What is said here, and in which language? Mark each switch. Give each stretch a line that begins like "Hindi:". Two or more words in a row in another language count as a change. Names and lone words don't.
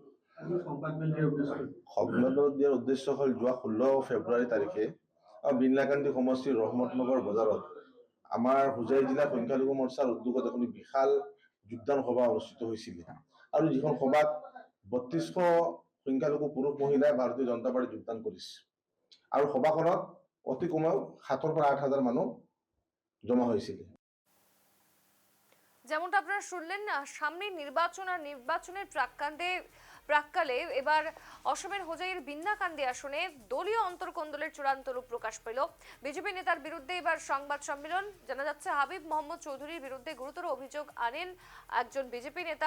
Assamese: সংবাদ দিয়াৰ উদ্দেশ্য হ'ল যোৱা 16 ফেব্ৰুৱাৰী তাৰিখে বিন্নাকান্দি সমষ্টিৰ ৰহমতনগৰ বজাৰত আমাৰ হোজাই জিলা সংখ্যালঘু মোৰ্চাৰ উদ্যোগত এখন বিশাল যোগদান সভা অনুষ্ঠিত হৈছিল আৰু যিখন সভাত 3200 সংখ্যালঘু পুৰুষ মহিলাই ভাৰতীয় জনতা পাৰ্টিত যোগদান কৰিছে আৰু সভাখনত অতি কমেও 7,000 পৰা 8,000 মানুহ জমা হয়েছিল।
Bangla: যেমনটা আপনারা শুনলেন, সামনে নির্বাচন আর নির্বাচনের প্রাক্কালে এবার অসমের হোজাইয়ের বিন্নাকান্দি আসনে দলীয় অন্তর্কোন্দলের চূড়ান্ত রূপ প্রকাশ পেল। বিজেপি নেতার বিরুদ্ধে এবার সংবাদ সম্মেলন। জানা যাচ্ছে হাবিব মোহাম্মদ চৌধুরীর বিরুদ্ধে গুরুতর অভিযোগ আনেন একজন বিজেপি নেতা।